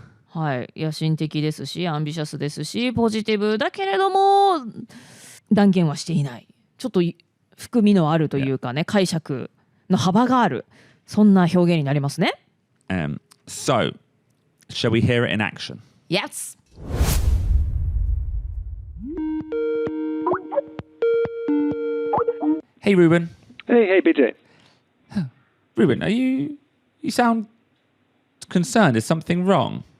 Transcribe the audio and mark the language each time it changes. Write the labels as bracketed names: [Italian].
[Japanese] はい。野心的ですし、アンビシャスですし、ポジティブだけれども、断言はしていない。ちょっと含みのあるというかね、解釈の幅がある。そんな表現になりますね。 [English] So, shall we hear it in action? Yes. Hey, Ruben. Hey, BJ. Ruben, you sound concerned. Is something wrong?